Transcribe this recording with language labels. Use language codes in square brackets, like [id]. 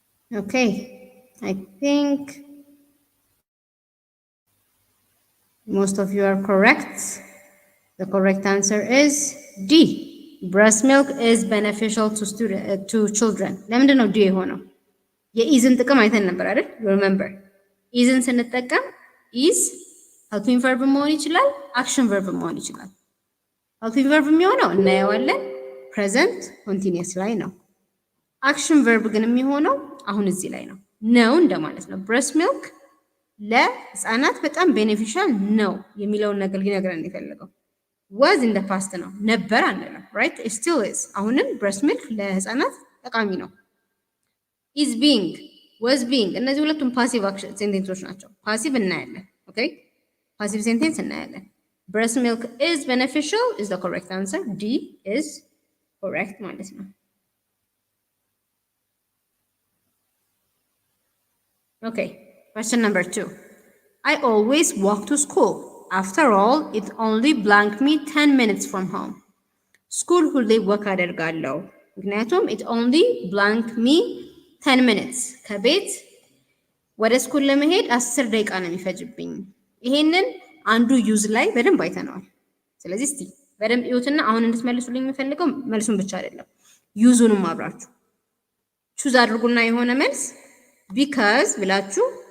[en] Okay, I think most of you are correct. The correct answer is D. breast milk is beneficial to children. [am] ለምንድን ነው D የሆነው? የኢዝን ጥቅም አይተን ነበር አይደል? remember ኢዝን ስንጠቀም ኢዝ [en] helping verb [am] መሆን ይችላል፣ [en] action verb [am] መሆን ይችላል። helping verb የሚሆነው እናየዋለን [en] present continuous [am] ላይ ነው። action verb ግን የሚሆነው አሁን እዚህ ላይ ነው። ነው እንደማለት ነው። breast milk ለህፃናት በጣም ቤኔፊሻል ነው የሚለውን ነገር ሊነግረን የፈለገው [en] was in the past [am] ነው ነበር አንልም [en] right it still is [am] አሁንም breast milk ለህፃናት ጠቃሚ ነው። [en] is being was being [am] እነዚህ ሁለቱም [en] ፓሲቭ አክሽን ሴንቴንሶች [am] ናቸው። [en] ፓሲቭ [am] እናያለን [en] ኦኬ ፓሲቭ ሴንቴንስ እናያለን። breast milk is beneficial is the correct answer. D is correct [am] ማለት ነው። [en] okay question number 2 I always walk to school. After all, it only blank me 10 minutes from home. [am] School ሁሌ ወክ አደርጋለሁ ምክንያቱም [en] it only blank me 10 minutes [am] ከቤት ወደ ስኩል ለመሄድ 10 ደቂቃ ነው የሚፈጅብኝ። ይሄንን አንዱ ዩዝ ላይ በደንብ አይተነዋል። ስለዚህ እስቲ በደንብ እዩትና አሁን እንድትመልሱልኝ የምፈልገው መልሱን ብቻ አይደለም ዩዙንም አብራችሁ ቹዝ አድርጉና የሆነ መልስ because ብላችሁ